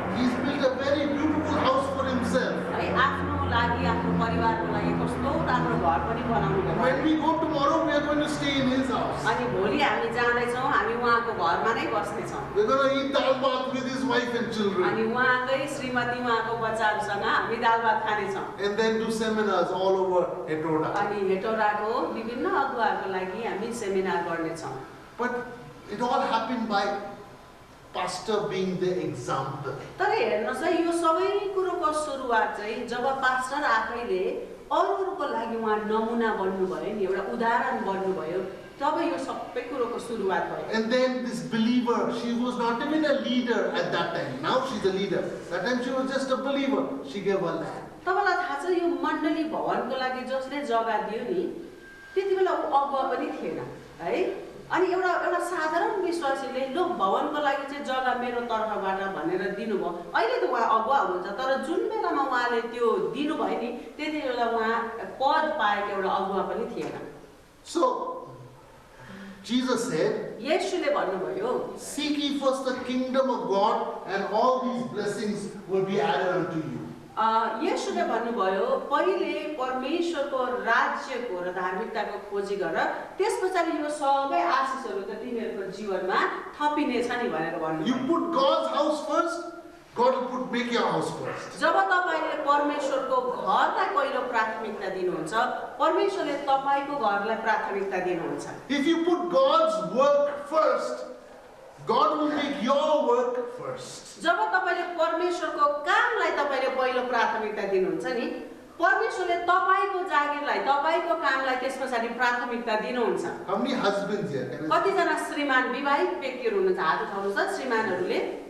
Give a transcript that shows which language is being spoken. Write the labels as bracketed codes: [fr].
[en] He's built a very beautiful house for himself. [ne] है आफ्नो लागि आफ्नो परिवारको लागि कस्तो राम्रो घर पनि बनाउनु भयो [en] When we go tomorrow, we are going to stay in his house. [ne] अनि भोलि हामी जाँदैछौँ हामी उहाँको घरमा नै बस्नेछौँ [en] We're going to eat dal bhat with his wife and children. [ne] अनि उहाँकै श्रीमती उहाँको बच्चाहरूसँग हामी दाल भात खानेछौँ [en] And then do seminars all over Etoda. [ne] अनि हेटौडाको विभिन्न अगुवाहरूको लागि हामी सेमिनार गर्नेछौँ [en] But it all happened by pastor being the example. [ne] तर हेर्नुहोस् है यो सबै कुरोको सुरुवात चाहिँ जब पास्टर आफैले अरूहरूको लागि उहाँ नमुना बन्नुभयो नि एउटा उदाहरण बन्नुभयो तब यो सबै कुरोको सुरुवात भयो [en] And then this believer, she was not even a leader at that time. Now she's a leader. That time she was just a believer. She gave her land. [ne] तपाईँलाई थाहा छ यो मण्डली भवनको लागि जसले जग्गा दियो नि त्यति बेला ऊ अगुवा पनि थिएन है अनि एउटा साधारण विश्वासीले लो भवनको लागि चाहिँ जग्गा मेरो तर्फबाट भनेर दिनुभयो अहिले त उहाँ अगुवा हुनुहुन्छ तर जुन बेलामा उहाँले त्यो दिनुभयो नि त्यति बेला उहाँ पद पाएको एउटा अगुवा पनि थिएन [en] So Jesus said, [ne] येशूले भन्नुभयो [en] seek ye first the kingdom of God and all these blessings will be added unto you. [ne] येशूले भन्नुभयो पहिले परमेश्वरको राज्यको र धार्मिकताको खोजी गर त्यसपछि यो सबै आशिषहरू त तिमीहरूको जीवनमा थपिनेछ नि भनेर भन्नुभयो [en] You put God's house first, God will make your house first. [ne] जब तपाईले परमेश्वरको घरलाई पहिलो प्राथमिकता दिनुहुन्छ परमेश्वरले तपाईको घरलाई प्राथमिकता दिनुहुन्छ [en] If you put God's work first, God will make your work first. [ne] जब तपाईले परमेश्वरको कामलाई तपाईले पहिलो प्राथमिकता दिनुहुन्छ नि परमेश्वरले तपाईको जागिरलाई तपाईको कामलाई त्यसपछि प्राथमिकता दिनुहुन्छ [en] How many husbands here? [ne] कतिजना श्रीमान विवाहित व्यक्तिहरू हुनुहुन्छ हात उठाउनुहोस् त श्रीमानहरूले